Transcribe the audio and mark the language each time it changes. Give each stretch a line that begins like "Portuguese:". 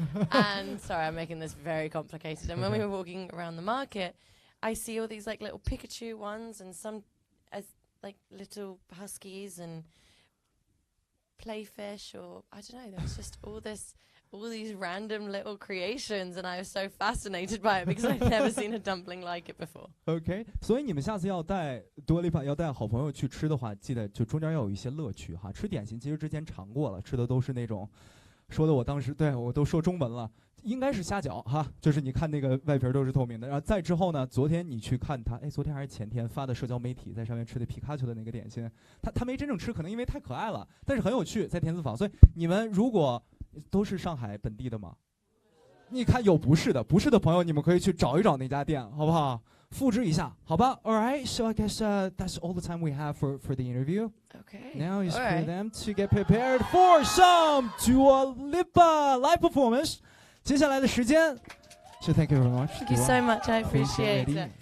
English: And sorry, I'm making this very complicated. And when we were walking around the market, I see all these like little Pikachu ones and some as like little huskies and playfish, or I don't know. There was just all these random little creations, and I was so fascinated by it because I'd never seen a dumpling like it before.
Chinese: OK， 所以你们下次要带多利帕要带好朋友去吃的话，记得就中间要有一些乐趣哈。吃点心其实之前尝过了，吃的都是那种，说的我当时对我都说中文了，应该是虾饺哈，就是你看那个外皮都是透明的。然后再之后呢，昨天你去看他，昨天还是前天发的社交媒体，在上面吃的皮卡丘的那个点心，他没真正吃，可能因为太可爱了，但是很有趣，在田子坊。所以你们如果都是上海本地的吗？你看有不是的朋友，你们可以去找一找那家店，好不好？复制一下，好吧
English: ？All right, so I guess that's all the time we have for the interview. Okay. Now is All for right. them to get prepared for some Dua Lipa live performance.
Chinese: 接下来的时间
English: So thank you very much. Thank you so much. I appreciate it.